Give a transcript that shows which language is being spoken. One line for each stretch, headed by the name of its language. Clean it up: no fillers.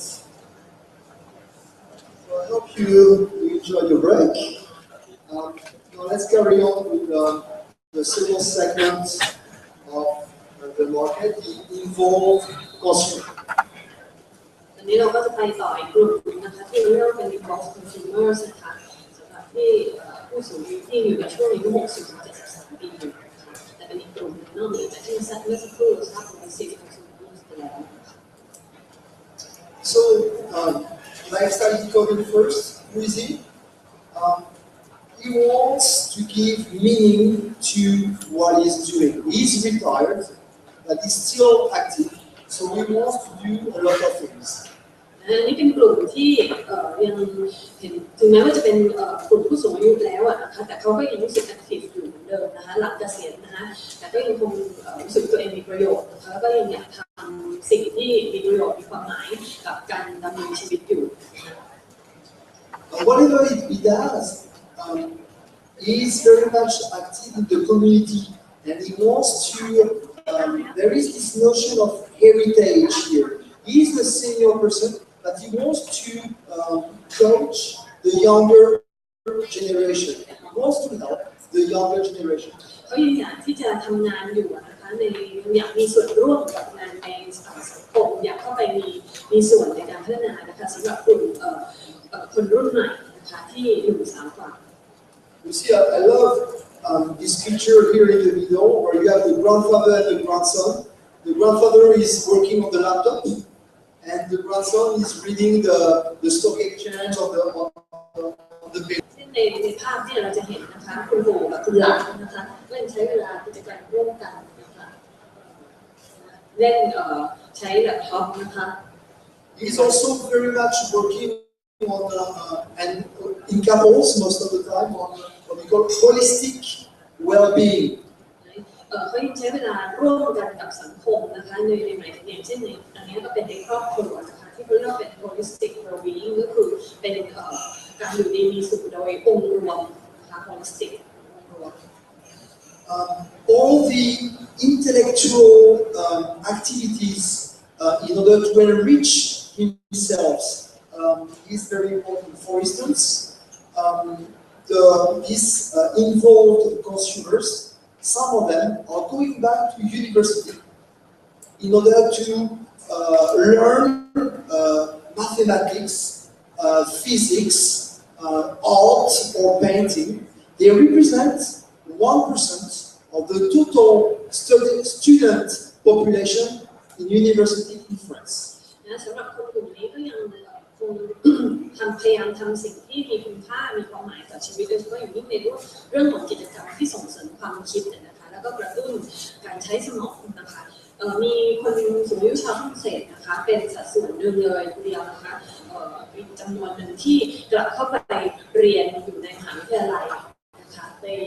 English: So I hope you enjoy your break. Now let's carry on with the second segment of the market, the involved consumer.
Thai: ตอนนี้เราก็จะไปต่ออีกกลุ่มนะคะที่เรียกว่าเป็น involved consumers นะคะสำหรับที่ผู้สูงอายุที่อยู่ในช่วงอายุ60-73 ปีอยู่นะคะแต่เป็นอีกกลุ่มหนึ่งนอกเหนือจากที่เมื่อสักครู่เราทราบว่าเป็น consumers ไปแล้ว
English: So lifestyle economy first. Who is he? He wants to give meaning to what he's doing. He's retired, but he's still active. So he wants to do a lot of things.
Thai: นี่เป็นกลุ่มที่ยังเห็นถึงแม้ว่าจะเป็นกลุ่มผู้สูงอายุแล้วนะคะแต่เขาก็ยังรู้สึกแอคทีฟอยู่ อนเดิมนะคะหลังเกษียณนะคะแต่ก็ยังคงรู้สึกตัวเองมีประโยชน์นะคะแล้วก็ยังอยากทำสิ่งที่มีประโยชน์มีความหมายกับการดำเนินชีวิตอยู่
English: Whatever he does, he is very much active in the community, and he wants to. There is this notion of heritage here. He is the senior person, but he wants to coach the younger generation. He wants to help the younger generation.
Thai: เขายังอยากที่จะทำงานอยู่นะคะอยากมีส่วนร่วมกับงานในสังคมอยากเข้าไปมีส่วนในการพัฒนานะคะสำหรับกลุ่มคนรุ่นใหม่นะคะที่หนุ่มสาวกว่า
English: You see, I love this picture here in the middle, where you have the grandfather and the grandson. The grandfather is working on the laptop, and the grandson is reading the stock exchange on the page.
Thai: ในภาพที่เราจะเห็นนะคะคุณปู่กับคุณหลานนะคะก็ยังใช้เวลากิจกรรมร่วมกันนะคะเล่นใช้แล็ปท็อปนะคะ
English: He's also very much working on and in couples most of the time on what we call holistic well-being.
Thai: เขายังใช้เวลาร่วมกันกับสังคมนะคะในหมายถึงอย่างเช่นในอันนี้ก็เป็นในครอบครัวนะคะที่เขาเรียกว่าเป็น holistic well-being ก็คือเป็นการอยู่ดีมีสุขโดยองค์รวมนะคะ holistic องค์รวม
English: All the intellectual activities in order to enrich himself is very important. For instance, these involved consumers, some of them are going back to university in order to learn mathematics, physics, art or painting. They represent 1% of the total student population in university in France.
Thai: สำหรับคนกลุ่มนี้ก็ยังคงพยายามทำสิ่งที่มีคุณค่ามีความหมายต่อชีวิตโดยเฉพาะอย่างยิ่งในเรื่องของกิจกรรมที่ส่งเสริมความคิดนะคะแล้วก็กระตุ้นการใช้สมองนะคะมีคนสูงอายุชาวฝรั่งเศสนะคะเป็นสัดส่วนหนึ่งเลยทีเดียวนะคะมีจำนวนหนึ่งที่กลับเข้าไปเรียนอยู่ในมหาวิทยาลัยนะคะกลับไป